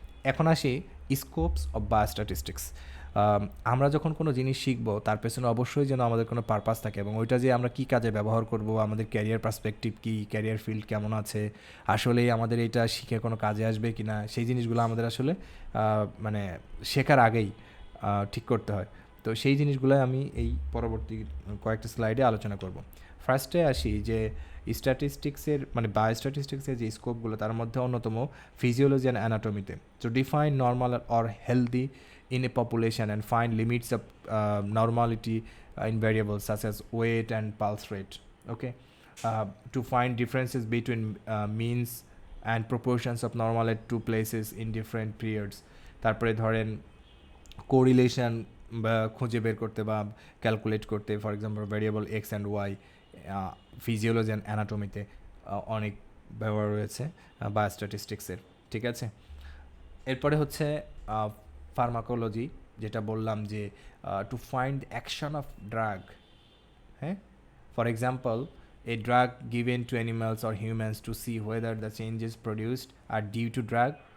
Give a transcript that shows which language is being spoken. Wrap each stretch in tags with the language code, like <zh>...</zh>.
<bn>এখন আসি scopes of biostatistics. আমরা যখন কোনো জিনিস শিখবো তার পেছনে অবশ্যই যেন আমাদের কোনো পারপাস থাকে এবং ওইটা যে আমরা কী কাজে ব্যবহার করব, আমাদের ক্যারিয়ার পার্সপেক্টিভ কী, ক্যারিয়ার ফিল্ড কেমন আছে, আসলেই আমাদের এটা শিখে কোনো কাজে আসবে কি না, সেই জিনিসগুলো আমাদের আসলে মানে শেখার আগেই ঠিক করতে হয়। তো সেই জিনিসগুলো আমি এই পরবর্তী কয়েকটা স্লাইডে আলোচনা করব। ফার্স্টে আসি যে স্ট্যাটিস্টিক্সের মানে বায়োস্ট্যাটিস্টিক্সের যে স্কোপগুলো তার মধ্যে অন্যতম ফিজিওলজি অ্যান্ড অ্যানাটমিতে।</bn> <en>To define normal or healthy in a population and find limits of normality in variables such as weight and pulse rate, okay? To find differences between means and proportions of normal at two places in different periods.</en> <bn>তারপরে ধরেন correlation বা খুঁজে বের করতে বা calculate করতে,</bn> <en>for example variable X and Y</en> <bn>physiology and অ্যানাটমিতে অনেক ব্যবহার রয়েছে বায়োস্ট্যাটিস্টিক্সের, ঠিক আছে? এরপরে হচ্ছে ফার্মাকোলজি, যেটা বললাম যে</bn> <en>to find action of drug, হ্যাঁ, for example a drug given to animals or humans to see whether the changes produced are due to drug</en>